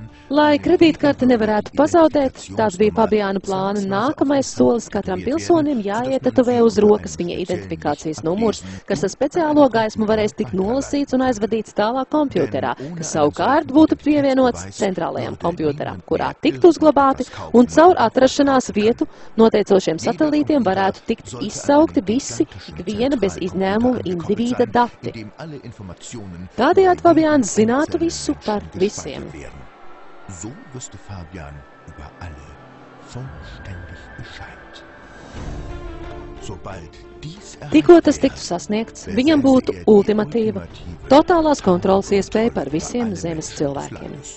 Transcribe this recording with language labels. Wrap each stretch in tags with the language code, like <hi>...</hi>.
<lv>Lai kredītkarte nevarētu pazaudēt, tāds bija Fabiana plāna nākamais solis katram pilsonim jāietetuvē uz rokas viņa identifikācijas numurs, kas ar speciālo gaismu varēs tikt nolasīts un aizvadīts tālāk kompjūterā, kas savukārt būtu pievienots centrālajam kompjūteram, kurā tiktu uzglabāti un caur atrašanās vietu noteicošiem satelītiem varētu tikt izsaukti visi ikviena bez izņēmuma indivīda dati. Tādējādi Fabians zinātu visu par visiem.</lv> <de>So wusste Fabian über alle vollständig Bescheid. Sobald</de> <lv>Tikko tas tiktu sasniegts, viņam būtu ultimatīva, totālās kontrolas iespēja par visiem zemes cilvēkiem.</lv>